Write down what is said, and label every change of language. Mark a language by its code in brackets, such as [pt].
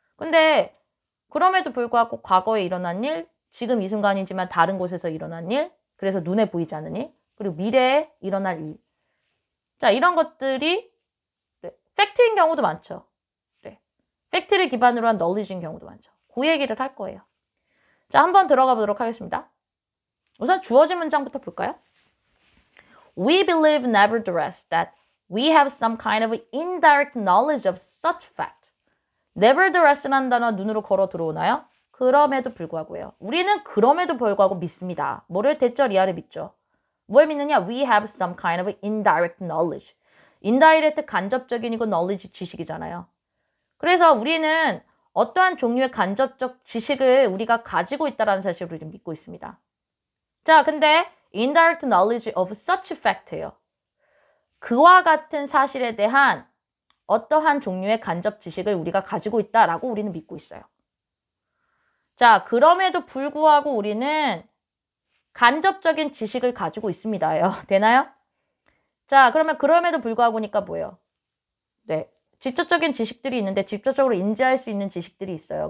[ko] 근데 그럼에도 불구하고 과거에 일어난 일, 지금 이 순간이지만 다른 곳에서 일어난 일, 그래서 눈에 보이지 않는 일, 그리고 미래에 일어날 일. 자, 이런 것들이 네, 팩트인 경우도 많죠. 네, 팩트를 기반으로 한 knowledge인 경우도 많죠. 그 얘기를 할 거예요. 자, 한번 들어가 보도록 하겠습니다. 우선 주어진 문장부터 볼까요? [en] We believe nevertheless that we have some kind of indirect knowledge of such fact. [ko] nevertheless라는 단어 눈으로 걸어 들어오나요? 그럼에도 불구하고요. 우리는 그럼에도 불구하고 믿습니다. 뭐를 대절 이하를 믿죠. 뭘 믿느냐? [en] We have some kind of indirect knowledge. [ko] indirect 간접적인이고 knowledge 지식이잖아요. 그래서 우리는 어떠한 종류의 간접적 지식을 우리가 가지고 있다는 사실을 우리는 믿고 있습니다. 자, 근데 [en] indirect knowledge of such fact예요. [ko] 그와 같은 사실에 대한 어떠한 종류의 간접 지식을 우리가 가지고 있다라고 우리는 믿고 있어요. 자, 그럼에도 불구하고 우리는 간접적인 지식을 가지고 있습니다요. 되나요? 자, 그러면 그럼에도 불구하고니까 뭐예요? 네, 직접적인 지식들이 있는데 직접적으로 인지할 수 있는 지식들이 있어요.